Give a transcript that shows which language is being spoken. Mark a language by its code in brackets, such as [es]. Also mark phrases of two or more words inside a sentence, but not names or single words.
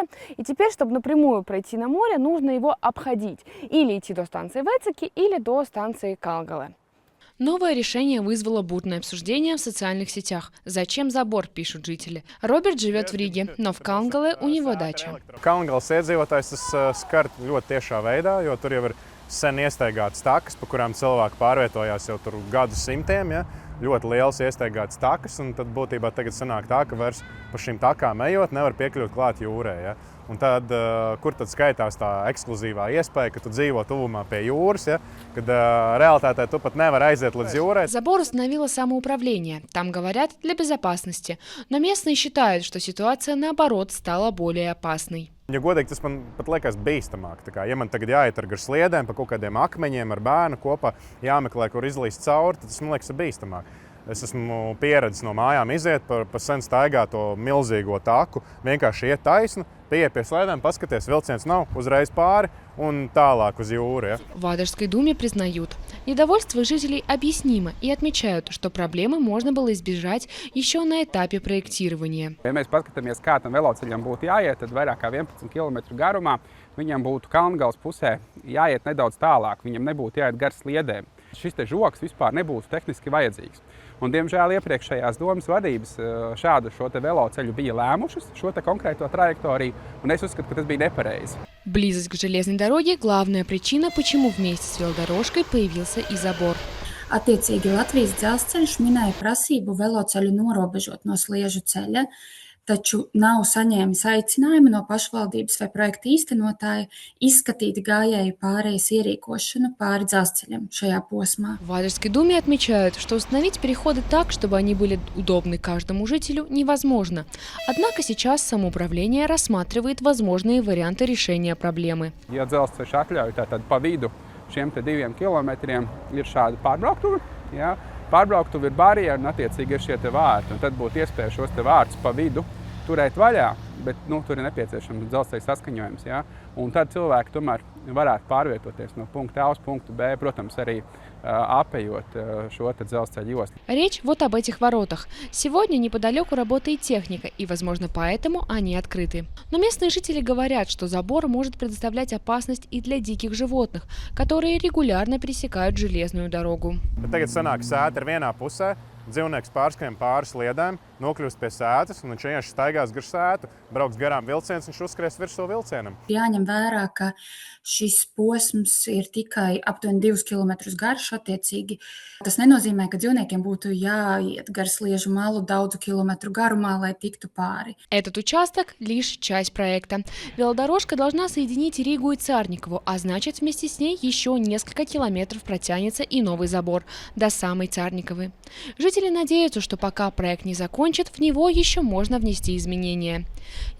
[ru] И теперь, чтобы напрямую пройти на море, нужно его обходить. Или идти до станции Вецеки, или до станции Кангалы. Новое решение вызвало бурное обсуждение в социальных сетях. Зачем забор, пишут жители. Роберт живет в Риге, но в Кангале у него дача. [lv] Kangalas iedzīvotājs tas skar ļoti tiešā veidā, jo tur jau ir sen iestaigātas takas, pa kurām cilvēki pārvietojās jau tur gadu simtiem. Ja? Ļoti liels iestaigātas takas, un tad būtībā tagad sanāk tā, ka vairs pa šīm takām ejot nevar piekļūt klāt jūrē. Ja? Un tad, kur tad skaitās tā ekskluzīvā iespēja, ka tu dzīvo tuvumā pie jūras, ja? Kad реалитете tu pat nevar aiziet līdz jūrai. [ru] Забор установило самоуправление. Там говорят, для безопасности. Но местные считают, что ситуация, наоборот, стала более опасной. [lv] Ja godīgi, tas man pat liekas bīstamāk. Ja man tagad jāiet ar slēdēm, pa kaut kādiem akmeņiem ar bērnu kopā, jāmeklē, kur izlīst cauri, tad tas man liekas bīstamāk. Es esmu pieredzējis no mājām iziet pa sen staigāto milzīgo taku, vienkārši iet taisnu, pieiet pie slēdēm, paskaties, vilciens nav, uzreiz pāri un tālāk uz jūru. Ja? [ru] В Адерской думе признают, недовольство жителей объяснимо и отмечают, что проблемы можно было избежать еще на этапе проектирования. [lv] Ja mēs paskatāmies, kā tam veloceļam būtu jāiet, tad vairāk kā 11 km garumā viņam būtu Kalngales pusē jāiet nedaudz tālāk, viņam nebūtu jāiet gar sliedēm. Šis te žoks vispār nebūtu tehniski vajadzīgs. Un, diemžēl, iepriekšējās domas vadības šādu šo te veloceļu bija lēmušas, šo te konkrēto trajektoriju, un es uzskatu, ka tas bija nepareizi. [ru] Близость к железной дороге – главная причина, почему вместе с велодорожкой появился и забор. [lv] Attiecīgi Latvijas dzelzceļš minēja prasību veloceļu norobežot no Sliežu ceļa, taču nav saņēmis aicinājumu no pašvaldības vai projekta īstenotāja izskatīt gājēju pārējas ierīkošanu pāri dzelzceļam šajā posmā. [ru] В Адерской думе отмечают, что установить переходы так, чтобы они были удобны каждому жителю, невозможно. Однако сейчас самоуправление рассматривает возможные варианты решения проблемы. [lv] Ja dzelzceļš atļauj, tad pa vidu šiem te 2 kilometriem ir šāda pārbrauktuve. Ja? Pārbrauktuve ir barjera un attiecīgi ir šie te vārti. Un tad būtu iespēja šos te vārtus pa vidu turēt vaļā, bet tur ir nepieciešams dzelzceļa saskaņojums. Ja? Un tad cilvēki tomēr varētu pārvietoties no punkta A uz punktu B, protams, arī apējot šo te dzelzceļa joslu. [ru] Речь вот об этих воротах. Сегодня неподалеку работает техника, и, возможно, поэтому они открыты. Но местные жители говорят, что забор может предоставлять опасность и для диких животных, которые регулярно пересекают железную дорогу. [lv] Tagad sanāk sēta ir vienā pusē, dzīvnieks pārskrien pāri sliedēm, nokļūst pie sētas, un viņš vienkārši staigās gar sētu, brauks garām vilciens, viņš uzskries virsū vilcienam. Jāņem vērā, ka šis posms ir tikai aptuveni 2 km garš attiecīgi. Tas nenozīmē, ka dzīvniekiem būtu jāiet gar Sliežu malu daudzu kilometru garumā, lai tiktu pāri. [ru] Этот участок – лишь часть проекта. Велодорожка должна соединить Ригу и Царникову, а значит, вместе с ней еще несколько километров протянется и новый забор до самой Царниковы. Жители надеются, что пока проект не закончит, в него еще можно внести изменения.